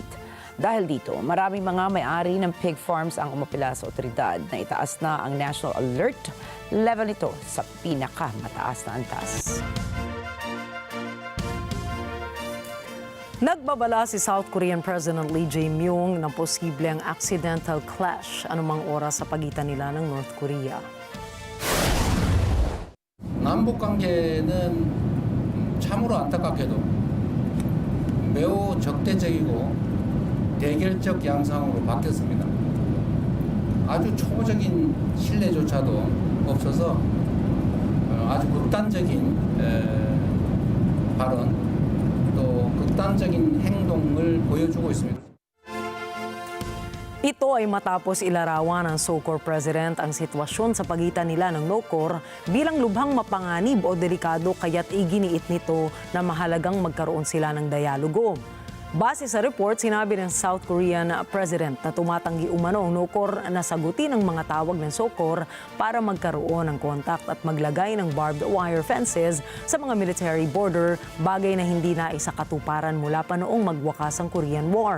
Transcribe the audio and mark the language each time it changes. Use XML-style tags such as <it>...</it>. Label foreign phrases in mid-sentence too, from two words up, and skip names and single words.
<tl>Dahil dito, maraming mga may-ari ng</tl> <en>pig farms</en> <tl>ang umapila sa otoridad na itaas na ang</tl> <en>national alert level</en> <tl>nito sa pinakamataas na antas. Nagbabala si South Korean President Lee Jae-myung ng posibleng</tl> <en>accidental clash</en> <tl>anumang oras sa pagitan nila ng North Korea.</tl> <ko>남북 관계는 참으로 안타깝게도 매우 적대적이고 대결적 양상으로 바뀌었습니다. 아주 초보적인 신뢰조차도 없어서 아주 극단적인 발언 또 극단적인 행동을 보여주고 있습니다.</ko> <tl>Ito ay matapos ilarawan ng SOCOR President ang sitwasyon sa pagitan nila ng NOCOR bilang lubhang mapanganib o delikado kaya't iginiit nito na mahalagang magkaroon sila ng dialogo. Base sa report, sinabi ng South Korean President na tumatanggi umano ang NOCOR na sagutin ang mga tawag ng SOCOR para magkaroon ng kontak at maglagay ng</tl> <en>barbed wire fences</en> <tl>sa mga</tl> <en>military border,</en> <tl>bagay na hindi na isakatuparan mula pa noong magwakas ang Korean War.</tl>